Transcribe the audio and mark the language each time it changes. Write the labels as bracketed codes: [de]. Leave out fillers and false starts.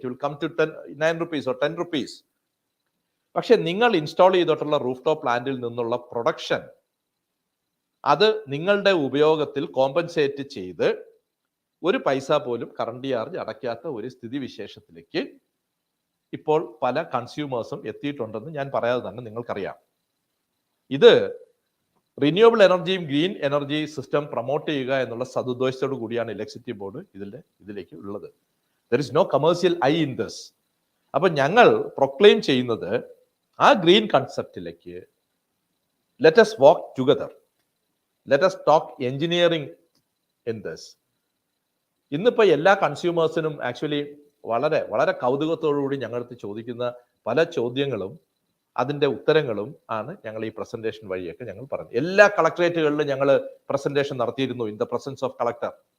[en] It will come to 9 rupees or 10 rupees. [ml] പക്ഷെ നിങ്ങൾ install ചെയ്തിട്ടുള്ള റൂഫ് ടോപ്പ് പ്ലാന്റിൽ നിന്നുള്ള പ്രൊഡക്ഷൻ അത് നിങ്ങളുടെ ഉപയോഗത്തിൽ കോമ്പൻസേറ്റ് ചെയ്ത് ഒരു പൈസ പോലും കറണ്ട് ചാർജ് അടയ്ക്കാത്ത ഒരു സ്ഥിതിവിശേഷത്തിലേക്ക് ഇപ്പോൾ പല കൺസ്യൂമേഴ്സും എത്തിയിട്ടുണ്ടെന്ന് ഞാൻ പറയാതെ തന്നെ നിങ്ങൾക്കറിയാം. ഇത് റിന്യൂവബിൾ എനർജിയും ഗ്രീൻ എനർജി സിസ്റ്റം പ്രൊമോട്ട് ചെയ്യുക എന്നുള്ള സതുദ്ദേശത്തോടു കൂടിയാണ് ഇലക്ട്രിസിറ്റി ബോർഡ് ഇതിലേക്ക് ഉള്ളത്. [en] There is no commercial eye in this. [ml] അപ്പൊ ഞങ്ങൾ പ്രൊക്ലെയിം ചെയ്യുന്നത് ആ green കൺസെപ്റ്റിലേക്ക് [en] Let us walk together, let us talk engineering in this. [ml] ഇന്നിപ്പോ എല്ലാ കൺസ്യൂമേഴ്സിനും ആക്ച്വലി വളരെ വളരെ കൗതുകത്തോടുകൂടി ഞങ്ങളടുത്ത് ചോദിക്കുന്ന പല ചോദ്യങ്ങളും അതിന്റെ ഉത്തരങ്ങളും ആണ് ഞങ്ങൾ ഈ പ്രസന്റേഷൻ വഴിയൊക്കെ ഞങ്ങൾ പറഞ്ഞു. എല്ലാ കളക്ടറേറ്റുകളിലും ഞങ്ങൾ പ്രസന്റേഷൻ നടത്തിയിരുന്നു [en] In the presence of collector.